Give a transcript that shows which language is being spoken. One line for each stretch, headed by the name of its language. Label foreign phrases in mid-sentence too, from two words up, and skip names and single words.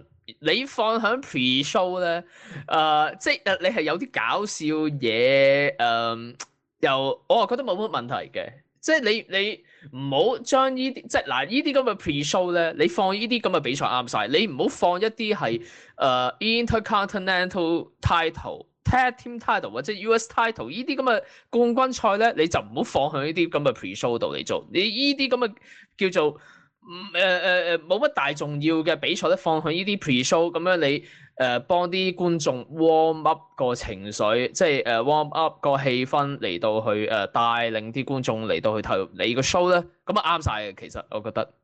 Cantonese: 你放喺 pre-show 咧，即係你係有啲搞笑嘢，又我係覺得冇乜問題嘅。即係你唔好將呢啲，即係嗱呢啲咁嘅 pre-show 咧，你放呢啲咁嘅比賽啱晒，你唔好放一啲係
English: intercontinental title、 tag team title
Cantonese: 或者
English: US title
Cantonese: 呢啲咁嘅冠軍賽咧，你就唔好放喺呢啲咁嘅 pre-show 度嚟做。你呢啲咁嘅叫做冇乜大重要嘅比賽咧，放喺呢啲 pre-show 咁樣你幫啲觀眾
English: warm up
Cantonese: 個情緒，即係
English: warm up
Cantonese: 個氣氛嚟到去帶領啲觀眾嚟到去投入你個 show 咧，咁啊啱晒嘅。其實我覺得